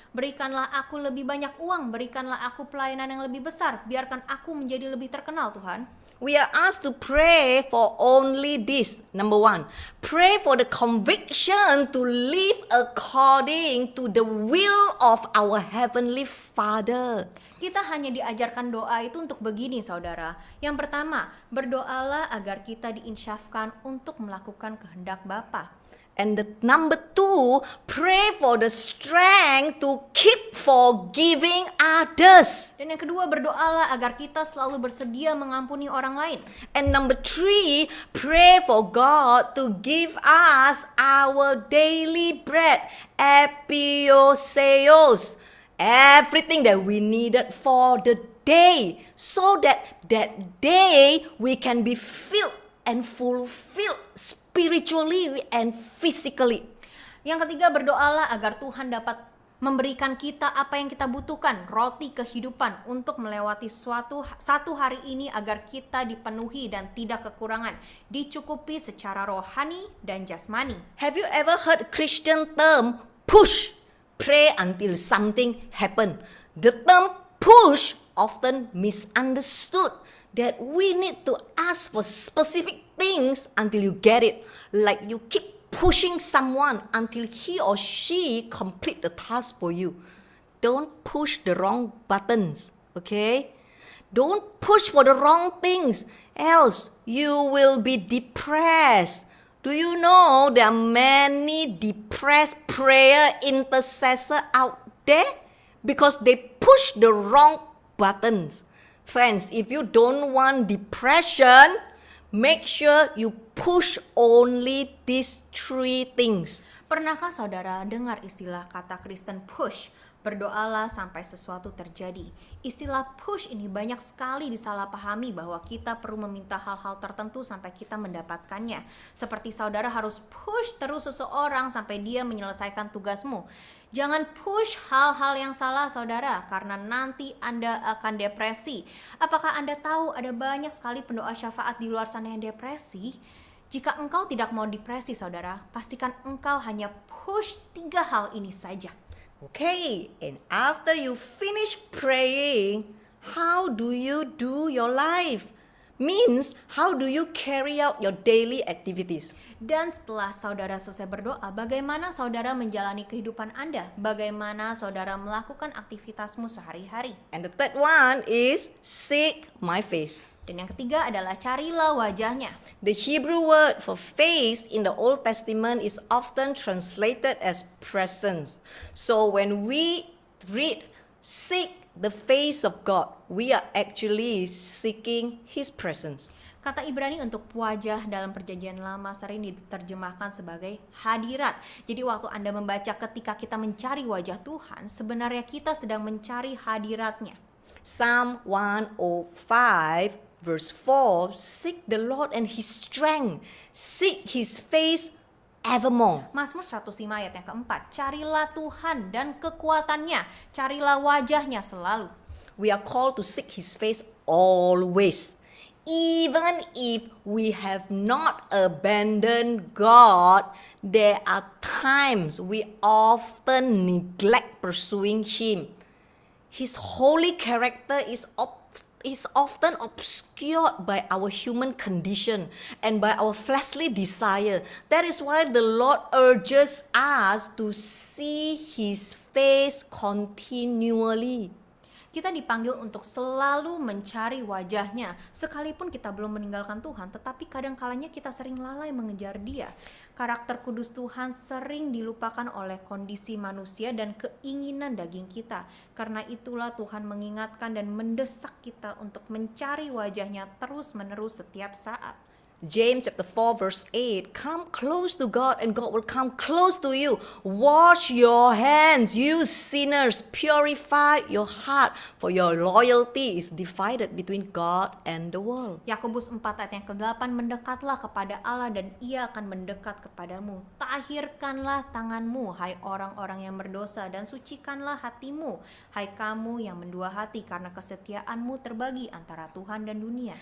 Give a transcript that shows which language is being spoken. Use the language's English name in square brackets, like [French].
[Indonesian] Berikanlah aku lebih banyak uang, berikanlah aku pelayanan yang lebih besar, biarkan aku menjadi lebih terkenal Tuhan. [English] We are asked to pray for only this. Number 1, pray for the conviction to live according to the will of our Heavenly Father. [Indonesian] Kita hanya diajarkan doa itu untuk begini saudara. Yang pertama, berdoalah agar kita diinsyafkan untuk melakukan kehendak Bapa. [English] And the number 2, pray for the strength to keep forgiving others. [Indonesian] Dan yang kedua, berdoalah agar kita selalu bersedia mengampuni orang lain. [English] And number 3, pray for God to give us our daily bread, epioseos, everything that we needed for the day, so that day we can be filled and fulfilled spiritually and physically. [Indonesian] Yang ketiga, berdoalah agar Tuhan dapat memberikan kita apa yang kita butuhkan, roti kehidupan untuk melewati satu hari ini agar kita dipenuhi dan tidak kekurangan, dicukupi secara rohani dan jasmani. [English] Have you ever heard Christian term push? Pray until something happen. The term push often misunderstood, that we need to ask for specific things until you get it. Like you keep pushing someone until he or she complete the task for you. Don't push the wrong buttons, okay? Don't push for the wrong things, else you will be depressed. Do you know there are many depressed prayer intercessors out there? Because they push the wrong buttons. Friends, if you don't want depression, make sure you push only these 3 things. [Indonesian] Pernahkah saudara dengar istilah kata Kristen push? Berdoalah sampai sesuatu terjadi. Istilah push ini banyak sekali disalahpahami bahwa kita perlu meminta hal-hal tertentu sampai kita mendapatkannya. Seperti saudara harus push terus seseorang sampai dia menyelesaikan tugasmu. Jangan push hal-hal yang salah saudara, karena nanti Anda akan depresi. Apakah Anda tahu ada banyak sekali pendoa syafaat di luar sana yang depresi? Jika engkau tidak mau depresi saudara, pastikan engkau hanya push 3 hal ini saja. [English] Okay, and after you finish praying, how do you do your life? Means, how do you carry out your daily activities? [Indonesian] Dan setelah saudara selesai berdoa, bagaimana saudara menjalani kehidupan Anda? Bagaimana saudara melakukan aktivitasmu sehari-hari? [English] And the third one is seek my face. [Indonesian] Dan yang ketiga adalah carilah wajahnya. [English] The Hebrew word for face in the Old Testament is often translated as presence. So when we read seek the face of God, we are actually seeking His presence. [Indonesian] Kata Ibrani untuk wajah dalam perjanjian lama sering diterjemahkan sebagai hadirat. Jadi waktu Anda membaca ketika kita mencari wajah Tuhan, sebenarnya kita sedang mencari hadiratnya. [English] Psalm 105 verse 4, seek the Lord and His strength, seek His face evermore. [Indonesian] Mazmur 105 ayat yang keempat, carilah Tuhan dan kekuatannya, carilah wajahnya selalu. [English] We are called to seek His face always. Even if we have not abandoned God, there are times we often neglect pursuing Him. His holy character is often obscured by our human condition and by our fleshly desire. That is why the Lord urges us to see His face continually. [Indonesian] Kita dipanggil untuk selalu mencari wajahnya. Sekalipun kita belum meninggalkan Tuhan, tetapi kadang-kalanya kita sering lalai mengejar Dia. Karakter kudus Tuhan sering dilupakan oleh kondisi manusia dan keinginan daging kita. Karena itulah Tuhan mengingatkan dan mendesak kita untuk mencari wajahnya terus-menerus setiap saat. [English] James chapter 4 verse 8, come close to God and God will come close to you. Wash your hands, you sinners, purify your heart, for your loyalty is divided between God and the world. [Indonesian] Yakobus 4 ayat yang ke-8, mendekatlah kepada Allah dan Ia akan mendekat kepadamu. Tahirkanlah tanganmu, hai orang-orang yang berdosa, dan sucikanlah hatimu, hai kamu yang mendua hati, karena kesetiaanmu terbagi antara Tuhan dan dunia.